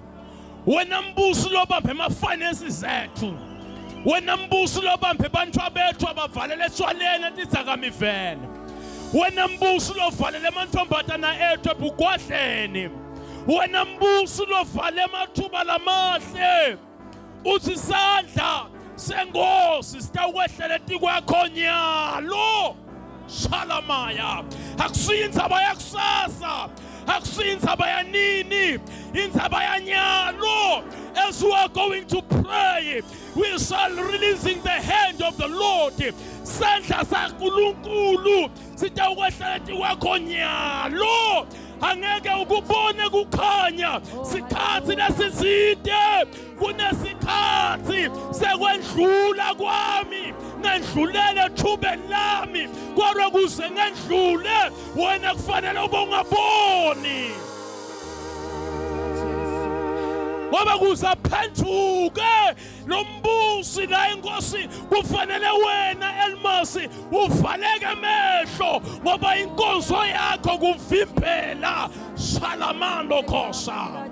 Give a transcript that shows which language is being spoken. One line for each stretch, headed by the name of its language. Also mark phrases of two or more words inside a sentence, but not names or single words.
Swati: Wena mbuso lobambe amafinances ethu, wena mbuso lobambe bantfu bethu abavalele etshwaleni etidzakamizweni, wena mbuso lovalele amantombazana ethu ebugwadleni, wena mbuso lovale amathuba lamahle. Uthi isandla senkosi sitawukwehlela eti kwakho nyalo. Shalamaya akusiyo indzaba yakusasa, akusiyo indzaba yanini, indzaba yanyalo.
English: As we are going to pray, we shall releasing the hand of the Lord.
Swati: Sandla saNkulunkulu sitawukwehlela eti kwakho nyalo. Angeke ukubone kukhanya sikhathi lesiside kunesikhathi sekwendlula kwami ngedlulele ethubeni lami kodwa kuze ngedlule wena kufanele ube ungaboni ngoba kuzaphenduke lo mbusi la inkosi kufanele wena Elmasi uvaleke amehlo ngoba inkonzo yakho kuvimbela Shalamando Khosa.